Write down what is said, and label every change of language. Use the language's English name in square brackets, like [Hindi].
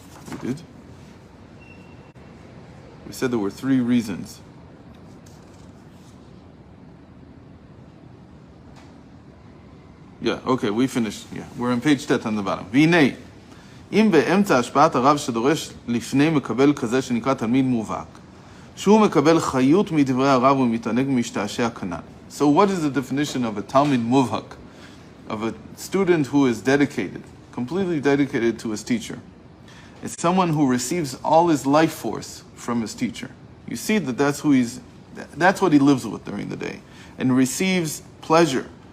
[English] We did? We said there were 3 reasons. Yeah, okay, we finished. Yeah, we're on page tet on the bottom. [Hebrew] והנה, אם באמצע השפעת הרב שדורש לפני מקבל כזה שנקרא תלמיד מובהק, שהוא מקבל חיות מדברי הרב ומתענג משתעשע כנ"ל. [English] So what is the definition of a Talmid Muvhak? Of a student who is dedicated, completely dedicated to his teacher. It's someone who receives all his life force from his teacher. You see that that's what he lives with during the day, and receives pleasure.